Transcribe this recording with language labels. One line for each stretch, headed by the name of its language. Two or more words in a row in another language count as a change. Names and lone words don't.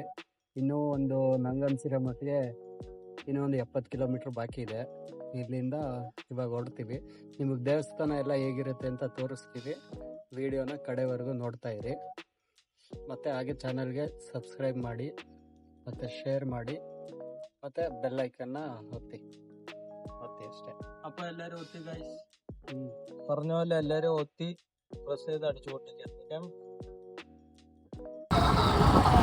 Kannada: ಇನ್ನೂ ನಂಗನ್ಸಿರೋ ಮಟ್ಟಿಗೆ ಇನ್ನೂ 70 ಕಿಲೋಮೀಟರ್ ಬಾಕಿ ಇದೆ. ಇಲ್ಲಿಂದ ಇವಾಗ ಹೊರಡ್ತೀವಿ. ನಿಮಗೆ ದೇವಸ್ಥಾನ ಎಲ್ಲ ಹೇಗಿರುತ್ತೆ ಅಂತ ತೋರಿಸ್ತೀವಿ. ವಿಡಿಯೋನ ಕಡೆವರೆಗೂ ನೋಡ್ತಾ ಇರಿ. ಮತ್ತೆ ಹಾಗೆ ಚಾನಲ್ಗೆ ಸಬ್ಸ್ಕ್ರೈಬ್ ಮಾಡಿ, ಮತ್ತೆ ಶೇರ್ ಮಾಡಿ, ಮತ್ತೆ ಬೆಲ್ ಐಕನ್ನ ಒತ್ತಿ അಷ್ಟേ.
Malayalam: അപ്പൊ എല്ലാരും ഒത്തി ഗൈസ്, പറഞ്ഞ പോലെ എല്ലാരും ഒത്തി പ്രസ് ചെയ്ത് അടിച്ചു പൊട്ടിക്കാം.